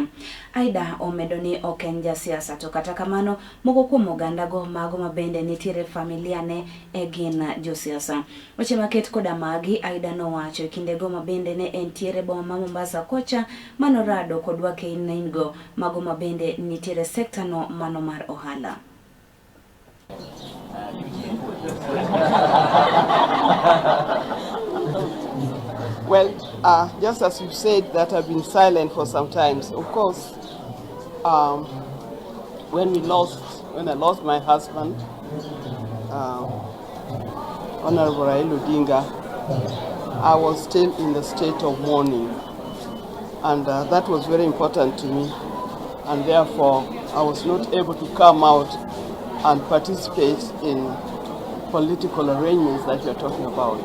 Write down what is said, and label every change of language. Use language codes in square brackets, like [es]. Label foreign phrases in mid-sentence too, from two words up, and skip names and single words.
[luo] Aida omedo ni ok en jasiasa, to kata kamano moko kuom ogandago mago mabende nitiere familia ne e gin josiasa. Weche maket koda magi, Aida nowacho e kindego mabende ne entiere boma ma Mombasa kocha manorado kod wakeinaingo mago mabende nitiere sekta no mano mar ohala. [en] Well, just as you said that I've been silent for some time. Of course, when I lost my husband, Honorable Odinga, I was still in the state of mourning, and that was very important to me, and therefore I was not able to come out and participate in political arrangements that you're talking about.